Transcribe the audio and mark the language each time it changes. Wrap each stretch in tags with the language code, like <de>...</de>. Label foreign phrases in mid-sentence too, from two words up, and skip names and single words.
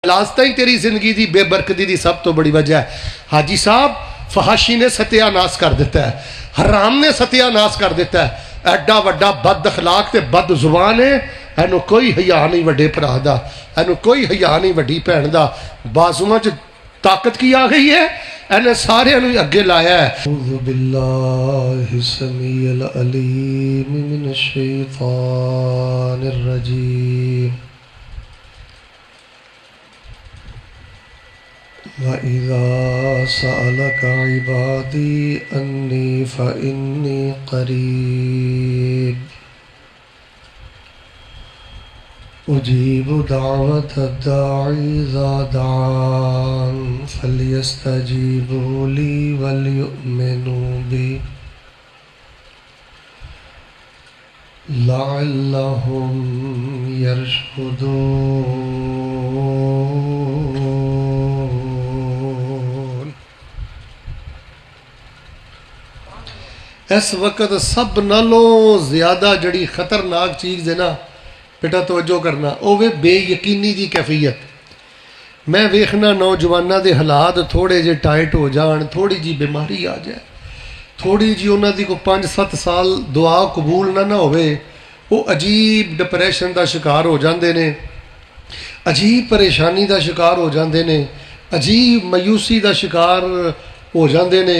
<pa>لاستا ہی تیری زندگی دی بے برکتی دی سب تو بڑی وجہ ہے. حاجی صاحب فحاشی نے ستیہ ناس کر دیتا ہے, حرام نے ستیہ ناس کر دیتا ہے. ایڈا وڈا بد اخلاق تے بد زبان ہے, اینو کوئی حیا نہیں وڈے بھرا دا, اینو کوئی حیا نہیں وڈی بھین دا. بازواں چ طاقت کی آ گئی ہے, اینے سارے انو اگے لایا ہے.</pa> <ar>اعوذ باللہ السمیع العلیم من الشیطان الرجیم. وَإِذَا سَأَلَكَ عِبَادِي أَنِّي فَإِنِّي قَرِيبٌ أُجِيبُ دَعْوَةَ الدَّاعِ إِذَا دَعَانِ فَلْيَسْتَجِيبُوا لِي وَلْيُؤْمِنُوا بِي لَعَلَّهُمْ يَرْشُدُونَ.</ar> <pa>اس وقت سب نالوں زیادہ جڑی خطرناک چیز ہے نا بیٹا توجہ کرنا, اوے بے یقینی دی کیفیت. میں ویکھنا نوجواناں دے حالات تھوڑے جے ٹائٹ ہو جان, تھوڑی جی بیماری آ جائے, تھوڑی جی انہاں دی کو 5-7 سال دعا قبول نہ ہوئے, وہ عجیب ڈپریشن دا شکار ہو جاندے نے, عجیب پریشانی دا شکار ہو جاندے نے, عجیب مایوسی دا شکار ہو جاندے نے.</pa>